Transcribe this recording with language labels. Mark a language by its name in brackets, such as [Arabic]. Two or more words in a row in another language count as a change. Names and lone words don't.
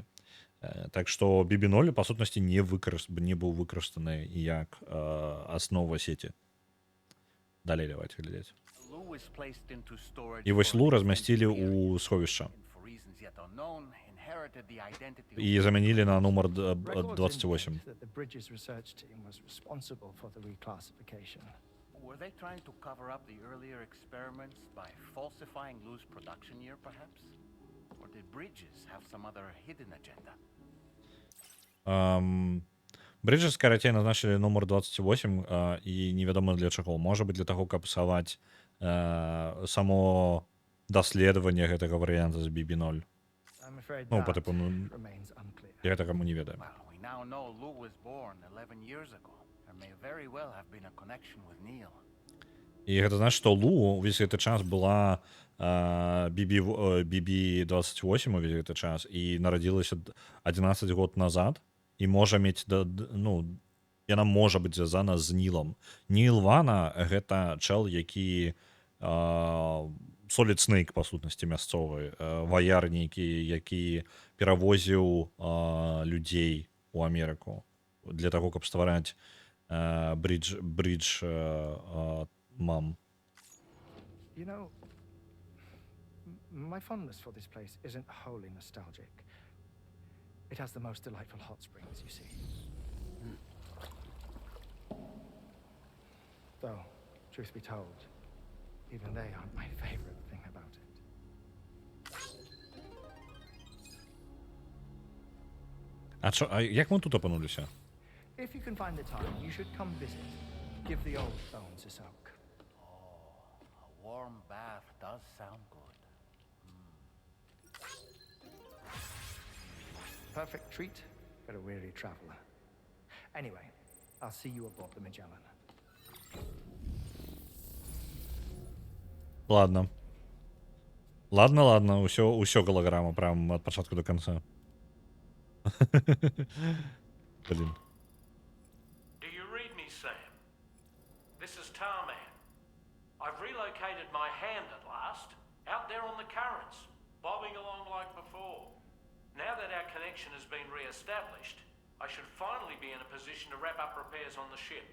[Belarusian] Так што BB0 па сутнасці не быў выкарыстаны як аснова сеці. Далей давайте глядзець. І вось Лу размясцілі ў сховішча. І замянілі на нумар 28. [English] were they trying to cover up the earlier experiments by falsifying Lou's production year, perhaps? Or did Bridges have some other hidden agenda? Bridges, [Belarusian] карацей, [Russian] назначили номер [Belarusian] 28, і невядома для чаго. Можа быць для таго, каб псаваць само даследаванне гэтага варыянта з BB0. Ну, па тыпу, я гэтага не ведаю. [English] Well, we now know Lou was born 11 years ago. There may very well have been a connection with Neil. [Belarusian] І гэта значыць, што Лу увесь гэты час была BB-28 увесь гэты час і нарадзілася 11 год назад і можа мець, яна можа быць звязана з Нілом. Ніл Вана — гэта чэл, які Solid Snake, па сутнасці, мясцовы, ваяр нейкі, які перавозіў людзей у Амерыку для таго, каб ствараць Bridge Mom. [English] You know, my fondness for this place isn't wholly nostalgic. It has the most delightful hot springs, you see. Though, truth be told, even they aren't my favorite thing about it. [Ukrainian] А як ми тут опинулися? [English] If you can find the time, you should come visit. Give the old bones a soak. A warm bath does sound good. Perfect treat for a weary traveler. Anyway, I'll see you aboard the Magellan. [Russian] Ладно, усё голограма, прям от початку до конца. Блин. [English] Do you read me, Sam? This is Tarman. I've relocated my hand at last, out there on the currents, bobbing along like before. Now that our connection has been re-established, I should finally be in a position to wrap up repairs on the ship.